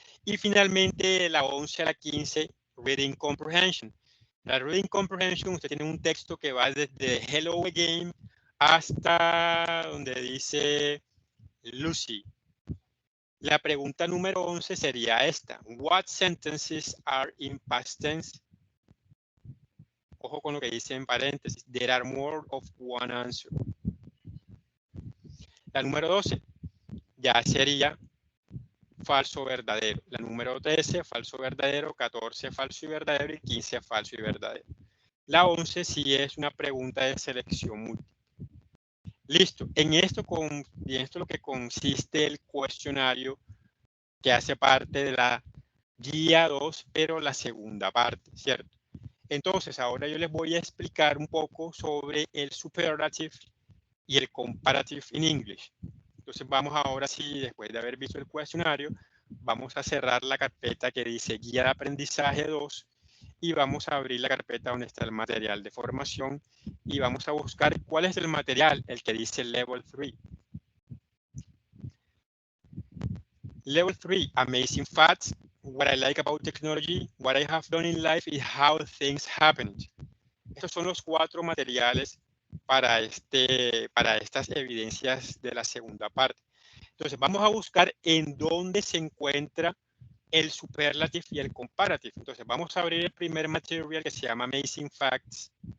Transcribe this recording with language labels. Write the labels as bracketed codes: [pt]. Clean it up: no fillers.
[es] Y finalmente, la 11 a la 15, Reading Comprehension. La Reading Comprehension, usted tiene un texto que va desde Hello Again hasta donde dice Lucy. La pregunta número 11 sería esta. [en] What sentences are in past tense? [es] Ojo con lo que dice en paréntesis. [en] There are more of one answer. [es] La número 12 ya sería falso verdadero. La número 13, falso verdadero, 14, falso y verdadero, y 15, falso y verdadero. La 11 sí es una pregunta de selección múltiple. Listo. En esto es lo que consiste el cuestionario, que hace parte de la guía 2, pero la segunda parte, ¿cierto? Entonces, ahora yo les voy a explicar un poco sobre el superlative y el comparative in English. Entonces vamos ahora sí, después de haber visto el cuestionario, vamos a cerrar la carpeta que dice Guía de Aprendizaje 2 y vamos a abrir la carpeta donde está el material de formación y vamos a buscar cuál es el material, el que dice Level 3. [en] Level 3, amazing facts. What I like about technology, what I have done in life is how things happen. [es] Estos son los 4 materiales para estas evidencias de la segunda parte. Entonces, vamos a buscar en dónde se encuentra el superlative y el comparative. Entonces, vamos a abrir el primer material que se llama Amazing Facts.